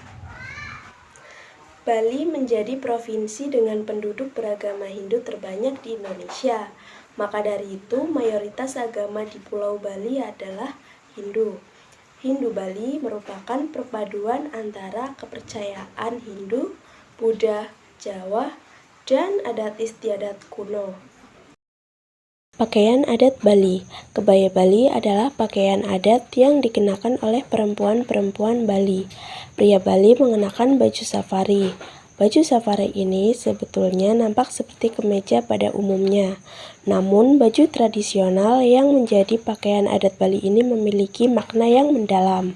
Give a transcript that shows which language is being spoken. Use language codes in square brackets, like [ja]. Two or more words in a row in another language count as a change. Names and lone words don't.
[id] Bali menjadi provinsi dengan penduduk beragama Hindu terbanyak di Indonesia. Maka dari itu, mayoritas agama di Pulau Bali adalah Hindu. Hindu Bali merupakan perpaduan antara kepercayaan Hindu, Buddha, Jawa, dan adat istiadat kuno. Pakaian adat Bali. Kebaya Bali adalah pakaian adat yang dikenakan oleh perempuan-perempuan Bali. Pria Bali mengenakan baju safari. Baju safari ini sebetulnya nampak seperti kemeja pada umumnya. Namun, baju tradisional yang menjadi pakaian adat Bali ini memiliki makna yang mendalam.